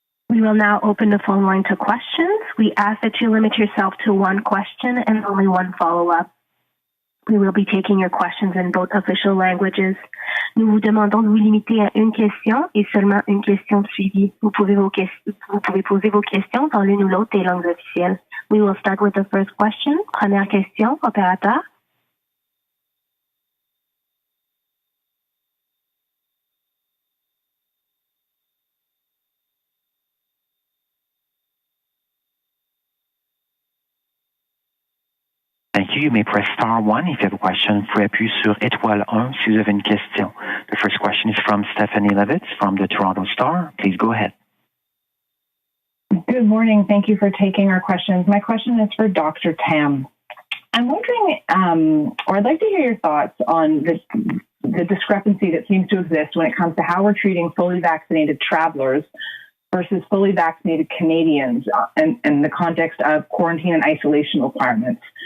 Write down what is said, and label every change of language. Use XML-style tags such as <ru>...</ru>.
<en>We will now open the phone line to questions. We ask that you limit yourself to one question and only one follow-up. We will be taking your questions in both official languages.</en> <fr>Nous vous demandons de vous limiter à une question et seulement une question suivie. Vous pouvez poser vos questions dans l'une ou l'autre des langues officielles.</fr> <en>We will start with the first question.</en> <fr>Première question, opérateur.</fr> <en>Thank you. You may press star 1 if you have a question.</en> <fr>Vous pouvez appuyer sur étoile 1 si vous avez une question.</fr> <en>The first question is from Stephanie Levitz from the Toronto Star. Please go ahead. Good morning. Thank you for taking our questions. My question is for Dr. Tam. I'm wondering, or I'd like to hear your thoughts on the discrepancy that seems to exist when it comes to how we're treating fully vaccinated travelers versus fully vaccinated Canadians in the context of quarantine and isolation requirements.</en>